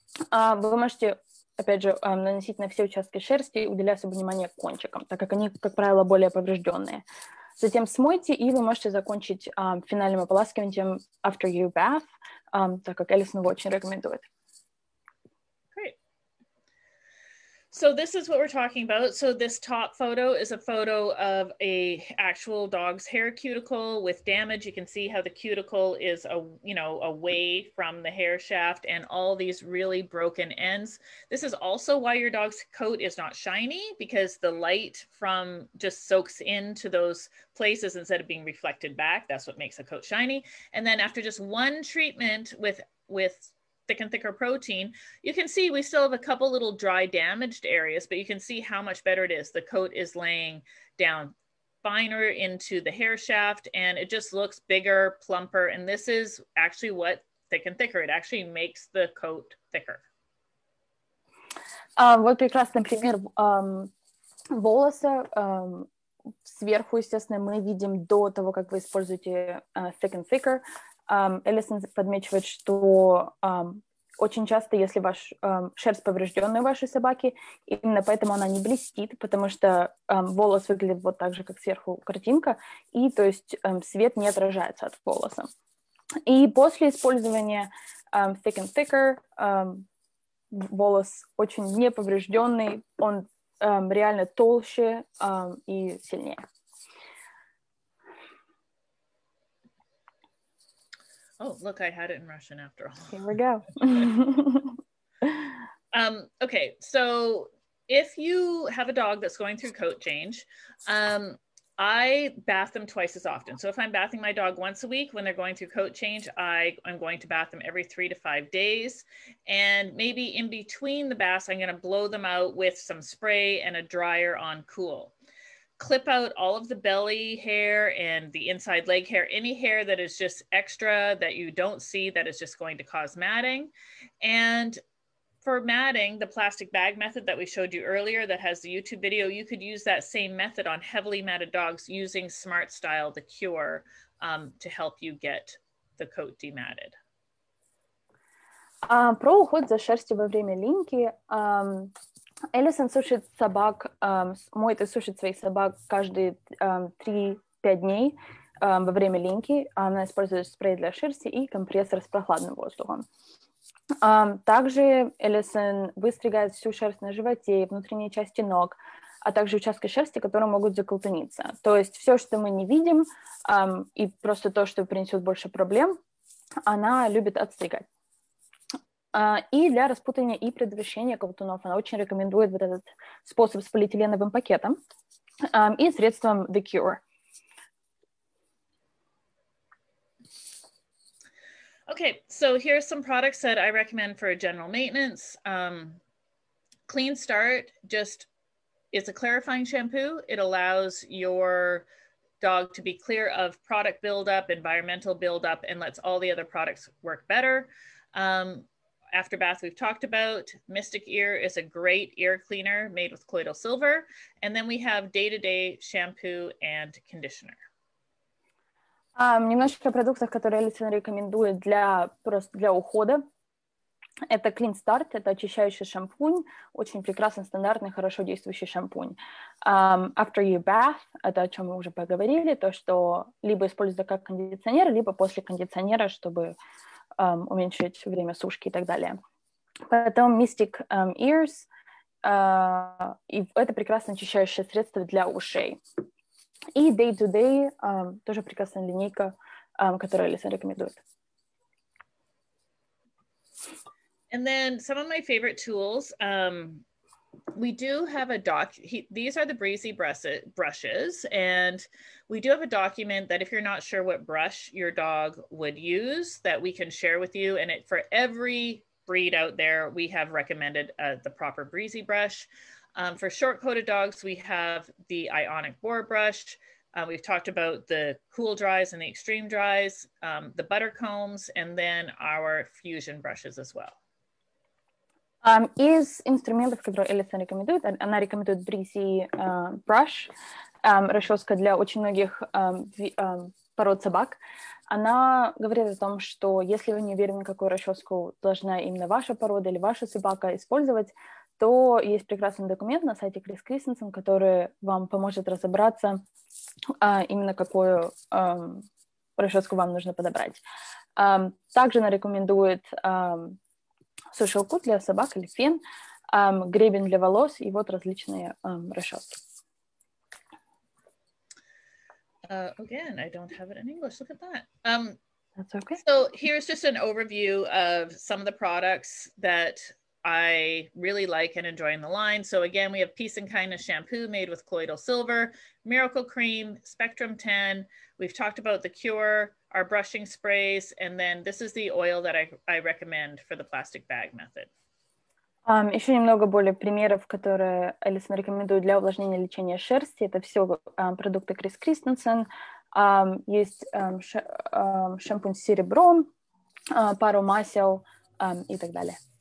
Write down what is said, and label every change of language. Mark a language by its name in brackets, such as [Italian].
[Russian] Вы можете, опять же, наносить на все участки шерсти, уделяя особое внимание кончикам, так как они, как правило, более поврежденные. Затем смойте, и вы можете закончить финальным ополаскиванием after you bath, так как Эллисон его очень рекомендует. [English] So this is what we're talking about. So this top photo is a photo of a actual dog's hair cuticle with damage. You can see how the cuticle is, away from the hair shaft and all these really broken ends. This is also why your dog's coat is not shiny, because the light from just soaks into those places instead of being reflected back. That's what makes a coat shiny. And then after just one treatment with Thick and Thicker protein, you can see we still have a couple little dry damaged areas, but you can see how much better it is. The coat is laying down finer into the hair shaft and it just looks bigger, plumper. And this is actually what Thick and Thicker, it actually makes the coat thicker. [Russian] Вот прекрасный пример волоса. Сверху, естественно, мы видим до того, как вы используете Thick and Thicker. Эллисон подмечивает, что очень часто, если шерсть поврежденная у вашей собаки, именно поэтому она не блестит, потому что волос выглядит вот так же, как сверху картинка, и то есть свет не отражается от волоса. И после использования Thick and Thicker волос очень неповрежденный, он реально толще и сильнее. [English] Oh, look, I had it in Russian after all. Here we go. Okay, so if you have a dog that's going through coat change, I bath them twice as often. So if I'm bathing my dog once a week when they're going through coat change, I'm going to bath them every 3 to 5 days. And maybe in between the baths, I'm going to blow them out with some spray and a dryer on cool. Clip out all of the belly hair and the inside leg hair, any hair that is just extra that you don't see that is just going to cause matting. And for matting, the plastic bag method that we showed you earlier that has the YouTube video, you could use that same method on heavily matted dogs using Smart Style, the cure, to help you get the coat dematted. [Russian] Про уход за шерстью во время линьки. Эллисон сушит собак, моет и сушит своих собак каждые 3-5 дней во время линьки. Она использует спрей для шерсти и компрессор с прохладным воздухом. Также Эллисон выстригает всю шерсть на животе, внутренней части ног, а также участки шерсти, которые могут заколтуниться. То есть все, что мы не видим, и просто то, что принесет больше проблем, она любит отстригать. И для распутывания и предотвращения колтунов она очень рекомендует вот этот способ с полиэтиленовым пакетом и средством The Cure. [English] Okay, so here's some products that I recommend for general maintenance. Clean Start, it's a clarifying shampoo. It allows your dog to be clear of product buildup, environmental buildup, and lets all the other products work better. After bath we've talked about. Mystic Ear is a great ear cleaner made with colloidal silver. And then we have Day-to-Day shampoo and conditioner. [Russian] Немножко продуктов, которые Allison рекомендует просто для ухода. Это Clean Start, это очищающий шампунь, очень прекрасный, стандартный, хорошо действующий шампунь. After you bath, это о чем мы уже поговорили, то, что либо используется как кондиционер, либо после кондиционера, чтобы уменьшить время сушки и так далее. Потом Mystic Ears, и это прекрасное очищающее средство для ушей. И Day-to-Day, тоже прекрасная линейка, которую Allison рекомендует. [English] And then some of my favorite tools, we do have a these are the breezy brushes, and we do have a document that if you're not sure what brush your dog would use, that we can share with you. And for every breed out there, we have recommended the proper breezy brush. For short-coated dogs, we have the ionic boar brush. We've talked about the cool dries and the extreme dries, the butter combs, and then our fusion brushes as well. [Russian] Из инструментов, которые Эллисон рекомендует, она рекомендует Breezy Brush, расческа для очень многих пород собак. Она говорит о том, что если вы не уверены, какую расческу должна именно ваша порода или ваша собака использовать, то есть прекрасный документ на сайте CHRIS CHRISTENSEN, который вам поможет разобраться, именно какую расческу вам нужно подобрать. Также она рекомендует сушилку для собак или фен, гребень для волос и вот различные расчески. [English] Again, I don't have it in English. Look at that. That's okay. So here's just an overview of some of the products that I really like and enjoy in the line. So again, we have Peace and Kindness shampoo made with colloidal silver, Miracle Cream, Spectrum 10. We've talked about the Cure, our brushing sprays, and then this is the oil that I recommend for the plastic bag method. [Russian] Еще немного более примеров, которые Эллисон рекомендует для увлажнения и лечения шерсти. Это все продукты Крис Кристенсен. Есть шампунь с серебром, пару масел и так далее.